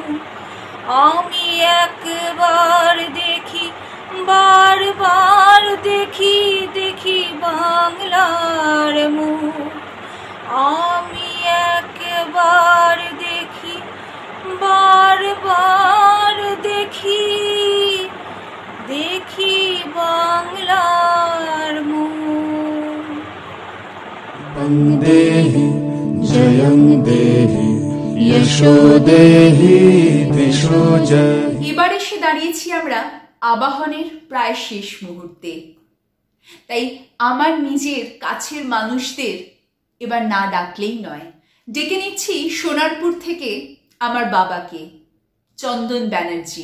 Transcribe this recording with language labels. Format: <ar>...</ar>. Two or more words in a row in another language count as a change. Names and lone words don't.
<bn>আমি একবার দেখি, বারবার দেখি, দেখি বাংলার মুখ। আমি একবার দেখি, বারবার দেখি, দেখি বাংলার মুখ।</bn> <sa>वन्देहि जयं देहि यशो देहि दिशो जय।</sa> <bn>এবার এসে দাঁড়িয়েছি আমরা আবাহনের প্রায় শেষ মুহূর্তে। তাই আমার নিজের কাছের মানুষদের এবার না ডাকলেই নয়। ডেকে নিচ্ছি সোনারপুর থেকে আমার বাবাকে, চন্দন ব্যানার্জি।</bn>